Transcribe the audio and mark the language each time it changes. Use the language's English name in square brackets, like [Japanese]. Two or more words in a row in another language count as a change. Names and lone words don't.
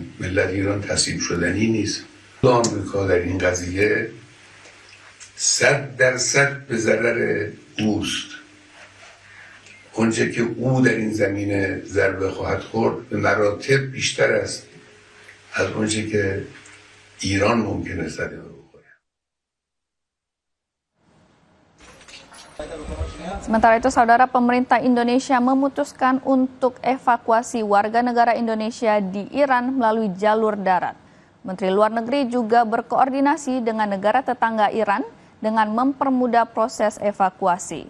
[Persian] ملت ایران تسلیم شدنی نیست. آمریکا در این قضیه 100% به ضرر اوست. اونچه که او در این زمینه ضربه خواهد خورد به مراتب بیشتر است از اونچه که ایران ممکنه صدمه بخوره. [Indonesian] Sementara itu, saudara, pemerintah Indonesia memutuskan untuk evakuasi warga negara Indonesia di Iran melalui jalur darat. Menteri Luar Negeri juga berkoordinasi dengan negara tetangga Iran dengan mempermudah proses evakuasi.